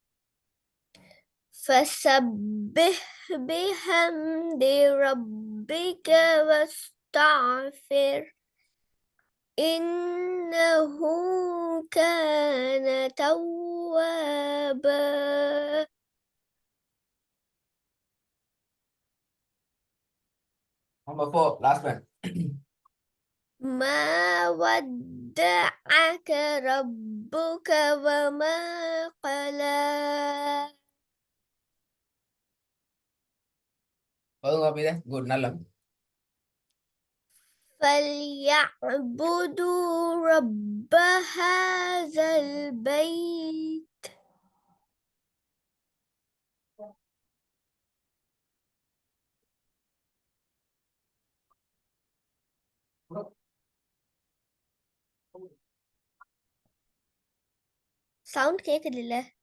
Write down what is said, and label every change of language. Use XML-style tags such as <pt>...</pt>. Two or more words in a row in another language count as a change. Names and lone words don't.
<ar>فسبح بحمد ربك واستغفر إنه كان توابا.</ar> <en>number 4. last one.</en> <ar>ما ودعك ربك وما قلى.</ar> <ta>போதுங்க அப்ப இதை குட் நல்ல.</ta> <ar>فليعبدوا رب هذا البيت.</ar> <ta>சவுண்ட் கேக்குது இல்ல?</ta>